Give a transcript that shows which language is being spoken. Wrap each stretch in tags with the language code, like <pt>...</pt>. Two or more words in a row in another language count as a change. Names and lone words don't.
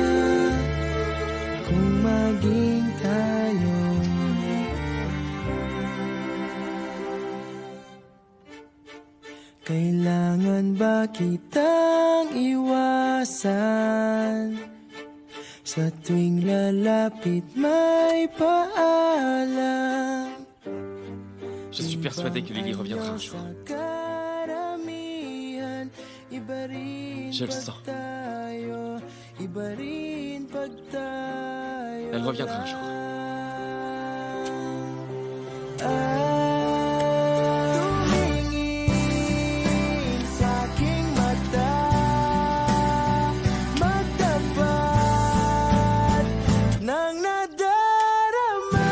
<tl>Kung maging tayo, Kailangan ba kitang iwasan? Sa tuwing lalapit may paalam.</tl> <fr>Je suis persuadé que Lily reviendra un jour. Je le sens. Elle reviendra un jour.</fr> <tl>Tumingin sa'king mata, magtapat ng nadarama.</tl>